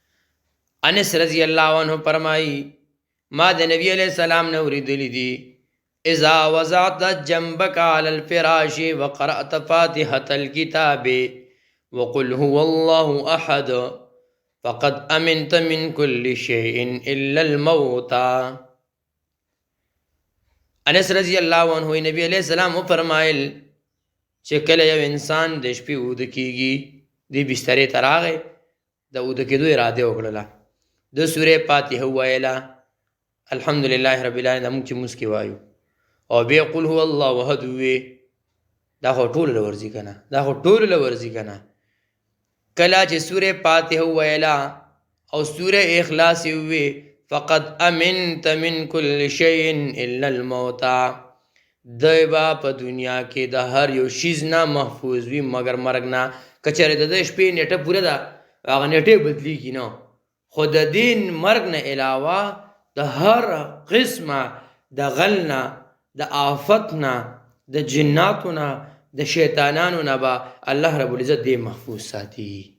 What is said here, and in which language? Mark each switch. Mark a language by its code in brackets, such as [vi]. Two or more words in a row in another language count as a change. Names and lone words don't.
[ps] انس رضی الله عنه فرمایي ما د نبی علیہ السلام نه اوریدلی دي [ar] اذا وضعت جنبك على الفراش وقرأت فاتحة الكتاب وقل هو الله احد فقد امنت من كل شيء الا الموت. [ps] انس رضی الله عنه نبی علیہ السلام فرمایل چې کله یو انسان د شپې اوده کیږي دی بسترې ته راغی د اوده کېدو اراده وکړله د سورې فاتحه وویله [ar] الحمدلله رب العالمین [ps] موږ چې مونځ کې وایو او بیا [ar] قل هو الله احد [ps] ووی دا خو ټولو له ورځي که نه دا خو ټولو له ورځي که نه کله چې سورې فاتحه وویله او سورې اخلاص یې ووی [ar] فقد امنت من كل شيء الا الموت [ps] دی با په دنیا کې د هر یو شیز نه محفوظ وي مگر مرګ نه. که چېرې د شپې نیټه پوره ده هغه نیټې بدلیږي نه خو د دین مرګ نه علاوه د هر قسمه د غل نه د آفت نه د جناتو نه د شیطانانو نه به [ar] الله رب العزت [ps] دی محفوظ ساتي.